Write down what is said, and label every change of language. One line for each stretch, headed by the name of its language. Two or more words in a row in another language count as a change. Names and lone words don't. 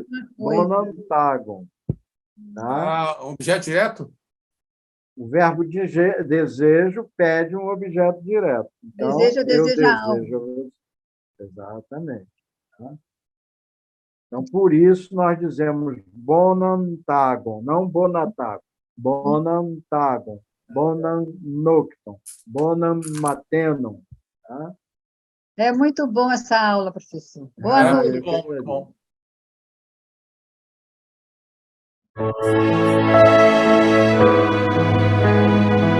Esperanto: Bonantagon. Tá?
Portuguese: Objeto direto? O verbo desejo pede um objeto direto. Então, Desejo, eu deseja algo. desejo. Exatamente. Tá? Então, por isso, nós dizemos bonantagon, não bonatagon.
Esperanto: Bonantagon, bonanocton, bonamatenon.
Portuguese: Tá? É muito bom essa aula, professor. Boa noite. Muito bom. Muito bom.